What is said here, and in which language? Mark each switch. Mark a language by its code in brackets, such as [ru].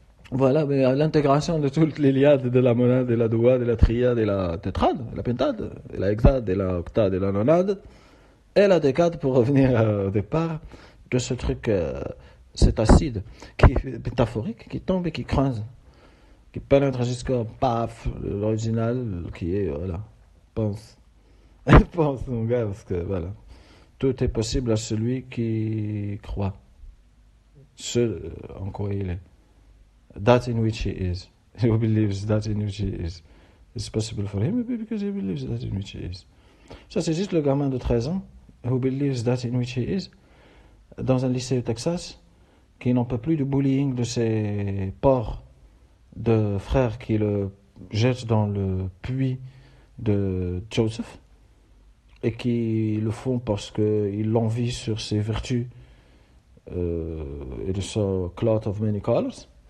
[fr] Voilà, mais l'intégration de toutes les liades de la monade, et la douade, et la triade, et la tétrade, la pentade, et la hexade, et la octade, et la nonade, et la décade pour revenir au départ de ce truc, cet acide qui est métaphorique, qui tombe et qui creuse, qui pénètre jusqu'au paf, l'original qui est, voilà, pense. Pense, mon gars, parce que voilà, tout est possible à celui qui croit, ce en quoi il est. [en] That in which he is. Who believes that in which he is. It's possible for him because he believes that in which he is. [fr] Ça, c'est juste le gamin de 13 ans, [en] who believes that in which he is, [fr] dans un lycée au Texas, qui n'en peut plus du bullying de ses porcs de frères qui le jettent dans le puits de Joseph, et qui le font parce qu'ils l'envient sur ses vertus et de son [en] cloth of many colors.